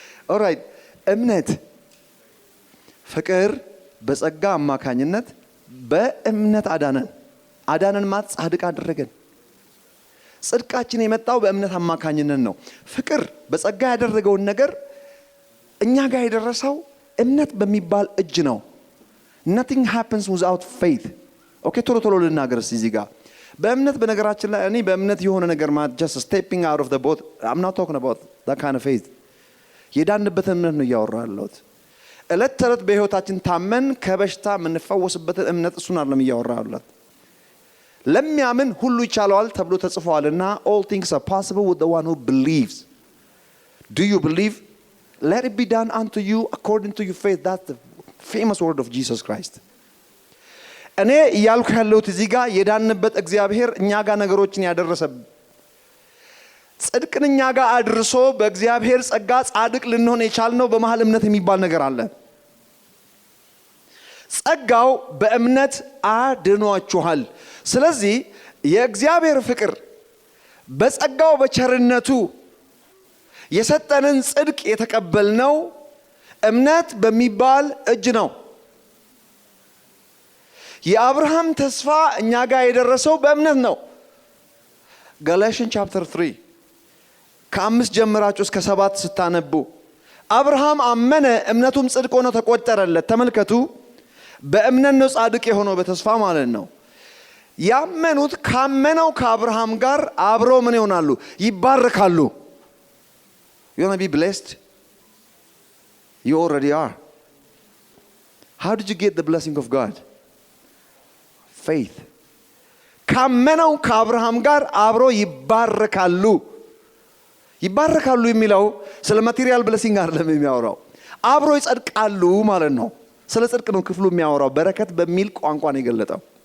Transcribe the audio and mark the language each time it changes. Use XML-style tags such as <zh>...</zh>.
<am>All right. እምነት ፍቅር በጸጋ አማካኝነት በእምነት አዳነን ማለት ጻድቅ አደረገን። ጽድቃችን የመጣው በእምነት አማካኝነት ነው። ፍቅር በጸጋ ያደረገውን ነገር እኛ ጋር የደረሰው እምነት በሚባል እጅ ነው።</am> <en>Nothing happens without faith.</en> <am>Okay, ቶሎ ልናገር እዚህ ጋር በእምነት በነገራችን ላይ እኔ በእምነት የሆነ ነገር ማለት</am> <en>just stepping out of the boat. I'm not talking about that kind of faith.</en> <am>የዳንበት እምነት ነው እያወራለሁት። እለት ተረት በህይወታችን ታመን ከበሽታ የምንፈወስበት እምነት እሱን አይደለም እያወራለሁት። ለሚያምን ሁሉ ይቻለዋል ተብሎ ተጽፏልና</am> <en>all things are possible with the one who believes. Do you believe? Let it be done unto you according to your faith. That's the famous word of Jesus Christ.</en> <am>እኔ እያልኩ ያለሁት እዚህ ጋር የዳንበት እግዚአብሔር እኛ ጋር ነገሮችን ያደረሰ ጽድቅን እኛ ጋር አድርሶ በእግዚአብሔር ጸጋ ጻድቅ ልንሆን የቻልነው በመሃል እምነት የሚባል ነገር አለ። ጸጋው በእምነት አድኗችኋል። ስለዚህ የእግዚአብሔር ፍቅር በጸጋው በቸርነቱ የሰጠንን ጽድቅ የተቀበልነው እምነት በሚባል እጅ ነው። የአብርሃም ተስፋ እኛ ጋር የደረሰው በእምነት ነው። Galatians chapter 3 ከ5 ጀምራችሁ እስከ 7 ስታነቡ አብርሃም አመነ እምነቱም ጽድቅ ሆኖ ተቆጠረለት። ተመልከቱ፣ በእምነት ነው ጻድቅ የሆነው በተስፋ ማለት ነው። ያመኑት ካመነው ከአብርሃም ጋር አብረው ምን ይሆናሉ? ይባረካሉ።</am> <en>You want to be blessed? You already are. How did you get the blessing of God? Faith.</en> <am>ካመነው ከአብርሃም ጋር አብረው ይባረካሉ። ይባረካሉ የሚለው ስለ ማቴሪያል ብሌሲንግ አይደለም የሚያወራው፣ አብረው ይጸድቃሉ ማለት ነው። ስለ ጽድቅ ነው ክፍሉ የሚያወራው። በረከት በሚል ቋንቋ ነው የገለጠው።</am>